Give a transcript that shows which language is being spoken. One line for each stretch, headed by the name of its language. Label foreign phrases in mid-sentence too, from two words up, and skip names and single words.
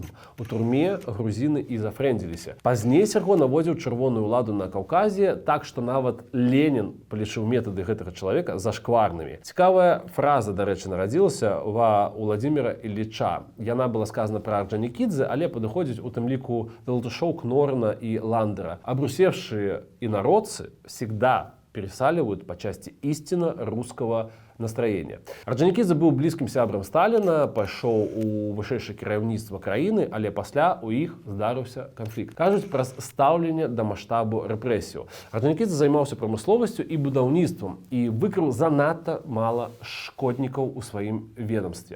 Belarusian: У турме грузіны і зафрэндзіліся. Пазней Серго наводзіў чырвоную ўладу на Каўказе, так што нават Ленін палічыў метады гэтага чалавека зашкварнымі. Цікавая фраза, дарэчы, нарадзілася ва Уладзіміра Ілліча. Яна была сказана пра Орджонікідзе, але падыходзіць у тым ліку да Латышоў, Кнорына і Ландера.
Russian: Абрусевшие инородцы всегда пересаливают по части истинно русского настроения.
Belarusian: Орджонікідзе быў блізкім сябрам Сталіна, пайшоў у вышэйшае кіраўніцтва краіны, але пасля у іх здарыўся канфлікт. Кажуць пра стаўленне да маштабу рэпрэсіяў. Орджонікідзе займаўся прамысловасцю і будаўніцтвам і выкрыў занадта мала шкоднікаў у сваім ведамстве.